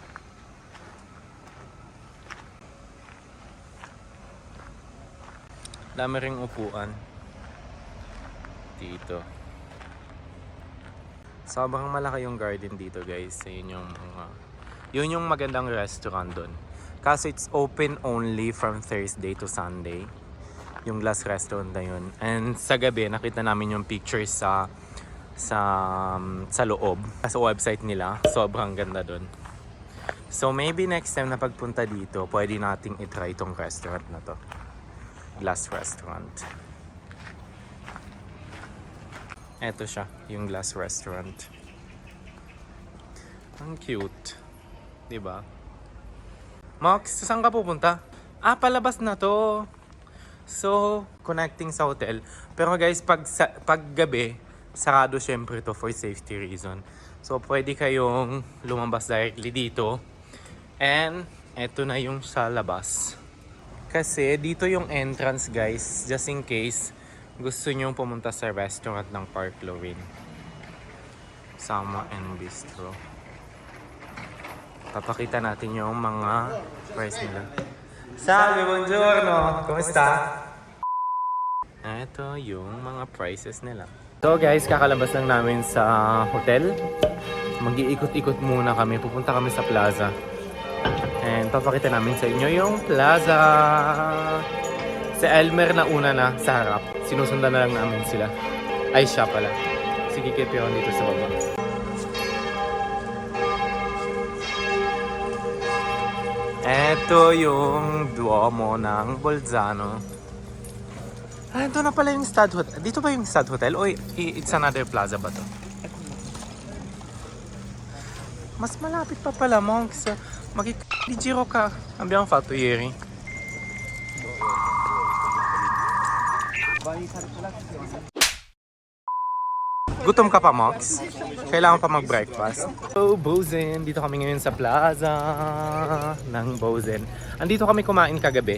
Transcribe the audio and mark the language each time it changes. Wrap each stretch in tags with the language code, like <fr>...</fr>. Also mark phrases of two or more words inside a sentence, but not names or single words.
<tl>Dami ring upuan dito. Sobrang malaki yung garden dito, guys. Yun yung magandang restaurant doon.</tl> <en>Kasi it's open only from Thursday to Sunday.</en> <tl>Yung last restaurant na yun. And sa gabi, nakita namin yung pictures sa loob. Sa website nila. Sobrang ganda doon. So maybe next time na pagpunta dito, pwede nating itry itong restaurant na to.</tl> <en>Glass restaurant.</en> <tl>Eto siya, yung</tl> <en>glass restaurant.</en> <tl>Ang cute. Diba? Max, saan ka pupunta? Ah, palabas na to. So, connecting sa hotel. Pero guys, pag gabi, sarado syempre to</tl> <en>for safety reason.</en> <tl>So, pwede kayong lumabas directly dito. And, eto na yung sa labas. Kasi dito yung entrance, guys,</tl> <en>just in case</en> <tl>gusto nyo pumunta sa restaurant ng Park Lorraine. Sama and Bistro. Papakita natin yung mga price nila.</tl> <it>Salve, buongiorno!</it> <tl>Kumusta? Ito yung mga prices nila. So guys, kakalabas lang namin sa hotel. Mag-iikot-ikot muna kami. Pupunta kami sa plaza. And papakita namin sa inyo yung plaza. Si Elmer na una na sa harap. Sinusundan na lang namin sila. Ay, siya pala. Sige, keep yun dito sa baba. Ito yung Duomo ng Bolzano. Ah, ito na pala yung Stad Hotel. Dito ba yung Stad Hotel? O</tl> <en>it's another plaza</en> <tl>ba to? Mas malapit pa pala, Monks. Di-giro ka.</tl> <it>Abbiamo fatto ieri.</it> <tl>Gutom ka pa, Mox? Kailangan pa mag-breakfast. So, Bozen. Dito kami ngayon sa plaza ng Bozen. Andito kami kumain kagabi.</tl>